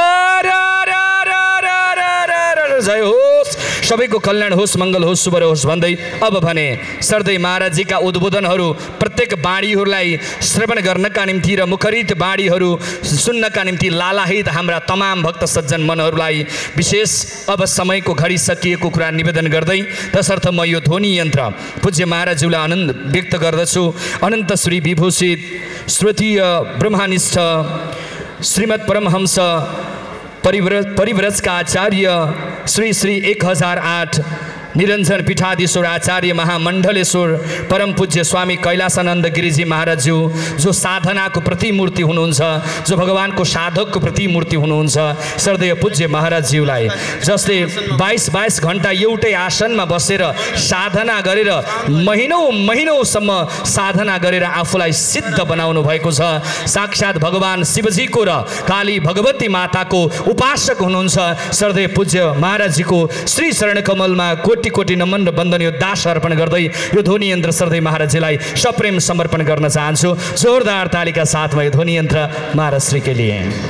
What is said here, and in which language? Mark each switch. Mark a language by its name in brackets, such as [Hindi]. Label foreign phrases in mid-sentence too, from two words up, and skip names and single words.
[Nepali] जय होस्, सबैको कल्याण होस्, मङ्गल होस्, शुभ होस् भन्दै अब भने सर्दै महाराजजीका उद्बोधनहरू प्रत्येक बाणीहरूलाई श्रवण गर्नका निम्ति र मुखरित बाणीहरू सुन्नका निम्ति लालाहित हाम्रा तमाम भक्त सज्जन मनहरूलाई विशेष अब समयको घडी सकिएको कुरा निवेदन गर्दै तसर्थ म यो ध्वनि यन्त्र पूज्य महाराजज्यूलाई आनन्द व्यक्त गर्दछु। अनन्त श्री विभूषित श्रोतीय ब्रह्मनिष्ठ श्रीमद् परमहंस परिव्रजका आचार्य श्री श्री 1008 निरञ्जन पीठाधीश्वर आचार्य महामण्डलेश्वर परम पूज्य स्वामी कैलासानन्द गिरिजी महाराजज्यू, जो साधनाको प्रतिमूर्ति हुनुहुन्छ, जो भगवानको साधकको प्रतिमूर्ति हुनुहुन्छ, सर्वदेव पूज्य महाराजज्यूलाई, जसले 22 घण्टा एउटै आसनमा बसेर साधना गरेर महिनौसम्म साधना गरेर आफूलाई सिद्ध बनाउनु भएको छ। साक्षात भगवान शिवजीको र काली भगवती माताको उपासक हुनुहुन्छ। सर्वदेव पूज्य महाराजजीको श्री चरण कमलमा कोटि कोटि नमन र वन्दनीय दास अर्पण गर्दै यो ध्वनि यन्त्र सर्दै महाराजजीलाई सप्रेम समर्पण गर्न चाहन्छु। जोरदार तालीका साथमा यो ध्वनि यन्त्र महाराज श्री [Hindi] के लिए।